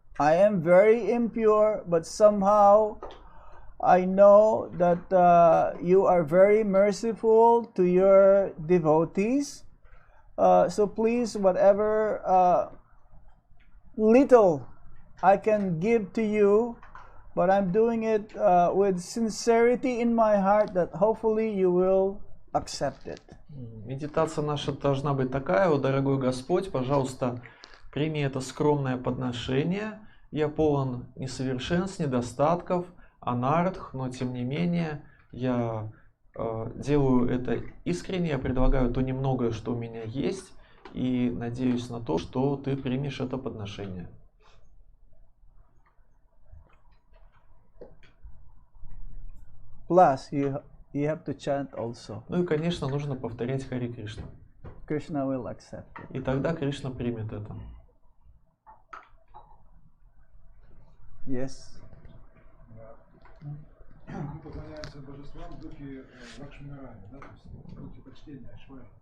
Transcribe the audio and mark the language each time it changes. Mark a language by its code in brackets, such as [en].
[en] I am very impure, but somehow I know that you are very merciful to your devotees. So please, whatever little I can give to you, but I'm doing it with sincerity in my heart that hopefully you will accept it." [ru] Медитация наша должна быть такая: «О, дорогой Господь, пожалуйста, прими это скромное подношение. Я полон несовершенств, недостатков, анардх, но тем не менее я делаю это искренне, я предлагаю то немногое, что у меня есть, и надеюсь на то, что ты примешь это подношение». [en] Plus, you have to chant also. [ru] Ну и, конечно, нужно повторять Хари Кришна. [en] Krishna will accept it. [ru] И тогда Кришна примет это. [en] Yes. [ru] Мы поклоняемся божествам в духе Лакшми-Нарайана, да, то есть в духе почтения Ашвай.